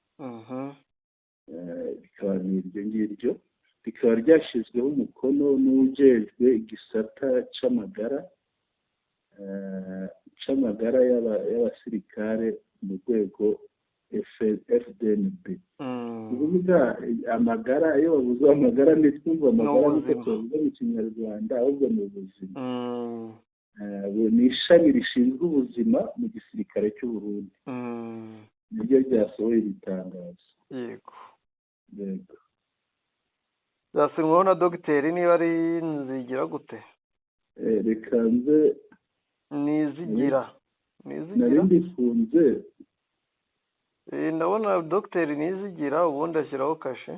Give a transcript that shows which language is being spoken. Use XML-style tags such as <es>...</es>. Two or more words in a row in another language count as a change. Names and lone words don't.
<rw>Bikaba n'iryo ngiryo rikaba ryashyizweho umukono</rw> <rn>n'ujejwe igisata c'amagara y'abasirikare</rn> <rw>mu rwego FDNB. Kuvuga amagara, iyo bavuze amagara ntitwumva amagara niko tuvuga mu Kinyarwanda, ahubwo ni ubuzima. Ni ishami rishinzwe ubuzima mu gisirikare cy'u Burundi. Niryo ryasohoye iri tangazo. Yego. Yego. Zasinyweho na dogiteri niba ari Nzigira gute? Reka nze Nizigira. nari ndifunze. Ndabona dogiteri Nizigira, ubundi ashyiraho kashe.</rw>